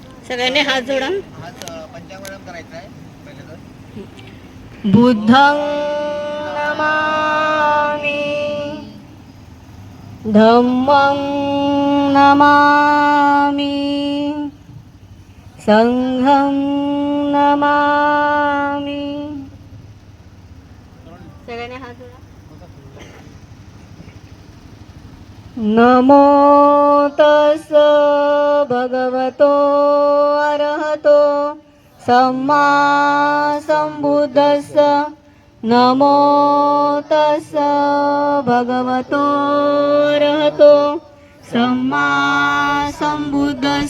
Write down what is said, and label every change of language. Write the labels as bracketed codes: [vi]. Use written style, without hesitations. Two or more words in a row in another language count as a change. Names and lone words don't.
[mr] सगळ्यांनी हात जोडा. पंचांगम करायचं आहे पहिले तर. [pi] बुद्धं नमामि, धम्मं नमामि, संघं नमामि. [mr] सगळ्यांनी हात जोडा. [pi] नमो तस् भगवतो अरहतो सम्मा संबुद्धस्स. नमो तस् भगवतो अरहतो सम्मा संबुद्धस्स.